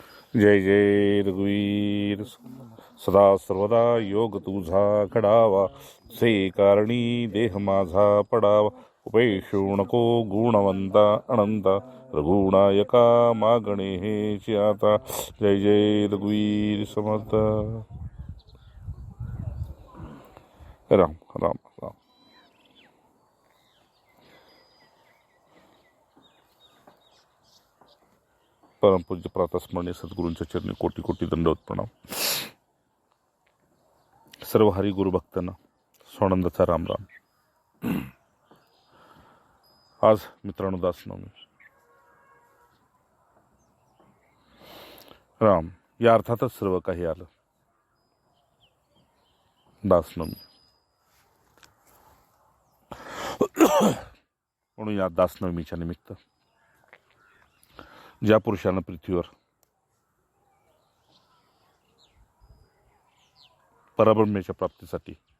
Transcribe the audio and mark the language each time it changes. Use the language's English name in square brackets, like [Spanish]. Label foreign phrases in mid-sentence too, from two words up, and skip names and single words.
[Marathi] जय जय रघुवीर सदा सर्वदा योग तुझा घडावा से कारणी देह माझा पडावा उपेशू नको गुणवंता अनंता रघुनायका मागणे हे आता जय जय रघुवीर समर्थ राम राम राम. परमपूज्य प्रातस्मरणीय सद्गुरूंच्या चरणी कोटी कोटी दंडवत प्रणाम. सर्व हरी गुरु भक्तांना स्वानंदाचा राम राम. आज मित्रांनो दासनवमी. राम या अर्थातच सर्व काही आलं. दासनवमी म्हणून या दासनवमीच्या निमित्त ज्या पुरुषानं पृथ्वीवर परब्रह्मेच्या प्राप्तीसाठी